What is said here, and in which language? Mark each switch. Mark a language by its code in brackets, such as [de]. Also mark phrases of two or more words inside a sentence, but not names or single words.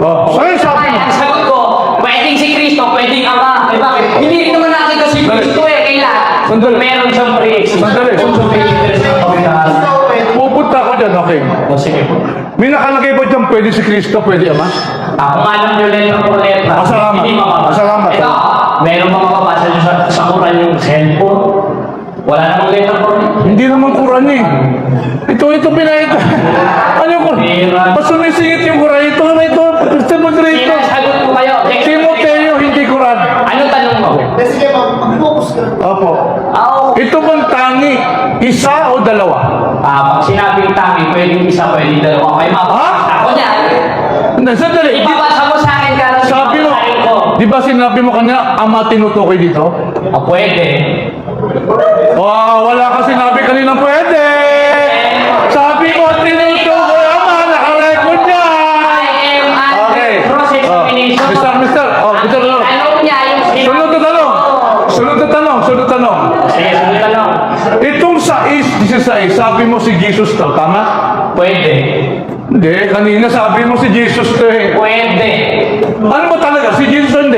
[tl] Ngayon, sabi mo, Ang sagot ko, pwedeng si Kristo, pwedeng Ama. Eh bakit? Hindi rin naman nakita si Kristo eh. Kailan? Sandali. Meron siyang pre-existence. Sandali. Pupunta ako dyan, okay. O sige po. May nakalagay ba dyan, pwede si Kristo, pwede Ama? Ako nga lang yung [es] letra por letra. [tl] Salamat. Hindi mapapasa. Salamat. Ito, meron bang mapapasa nyo sa Quran yung cellphone? Wala namang [es] letra por letra. [tl] Hindi naman Quran eh. Ito pinahita. Ano yung Quran? Mas sumisingit yung Quran. Ito. Moderator. Sinasagot ko kayo. Timoteo, hindi Quran. Ano tanong mo? Sige, mag-focus ka. Opo. Ito bang tangi? Isa o dalawa? Pag sinabing tangi, pwedeng isa, pwedeng dalawa. May mapapasa ako niya. Hindi, sandali. Ipapasa mo sa akin ka Sabi mo, ko. di ba sinabi mo kanya, Ama tinutukoy dito? Pwede. Wala ka sinabi kanina pwede. Sabi mo, tinutukoy Ama, nakarecord niya. [en] I am under cross-examination. [tl] Mister. Tanong niya yung Sunod na tanong. Sige, sunod tanong. Itong 6:16, sabi mo si Jesus to, tama? Pwede. Hindi, kanina sabi mo si Jesus to eh. Pwede. Ano ba talaga? Si Jesus hindi?